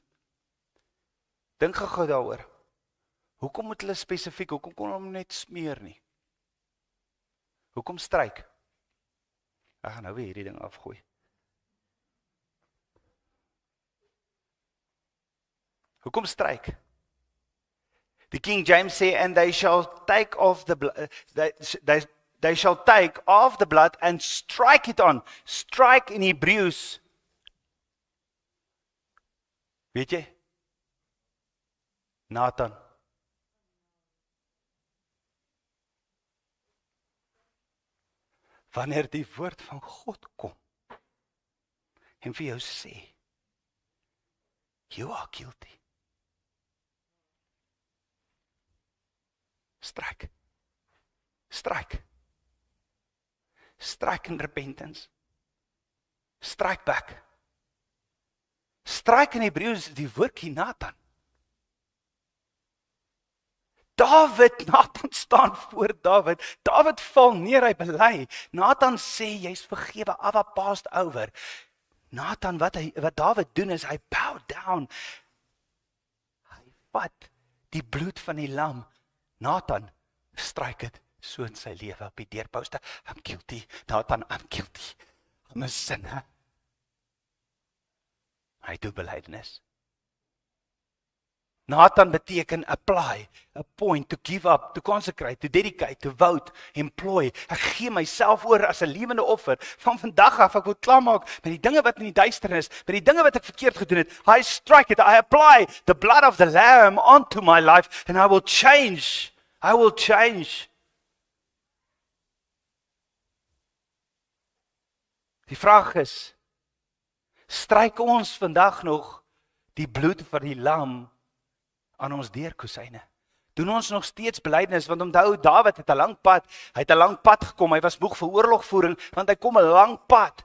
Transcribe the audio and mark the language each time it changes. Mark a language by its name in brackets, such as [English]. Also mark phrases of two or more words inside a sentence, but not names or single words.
[Afrikaans] Dink gou daaroor. Hoekom moet hulle spesifiek, hoekom kon hulle hom net smeer nie? Hoekom stryk? Ek gaan nou weer hierdie ding afgooi. Hoekom stryk? [English] The King James sê, and they shall take off the blood, they shall take off the blood and strike it on. Strike in Hebrews. [Afrikaans] Weet jy? Nathan. Wanneer die woord van God kom en vir jou sê, [English] you are guilty. Strike. Strike. Strike in repentance. Strike back. Strike in [Afrikaans] Hebreëus is die woordjie Nathan. Nathan staan voor David. David val neer, hy bely. Nathan sê, jy's vergewe, Abba [English] passed over. [Afrikaans] Nathan, wat David doen is, hy [English] bow down. [Afrikaans] Hy vat die bloed van die lam. Nathan, stryk dit so in sy lewe op die deurposte. [English] I'm guilty. Nathan, I'm guilty. I'm a sinner. [Afrikaans] Hy doen belydenis. Nathan beteken [English] apply, appoint, to give up, to consecrate, to dedicate, to vote, employ. [Afrikaans] Ek gee myself oor as 'n lewende offer. Van vandag af, ek wil klaarmaak met die dinge wat in die duisternis, met die dinge wat ek verkeerd gedoen het. [English] I strike it, I apply the blood of the Lamb onto my life and I will change. I will change. [Afrikaans] Die vraag is, stryk ons vandag nog die bloed van die lam aan ons deurkosyne? Doen ons nog steeds belydenis, want onthou, Dawid het 'n lang pad, hy het 'n lang pad gekom, hy was moeg vir oorlogvoering, want hy kom 'n lang pad.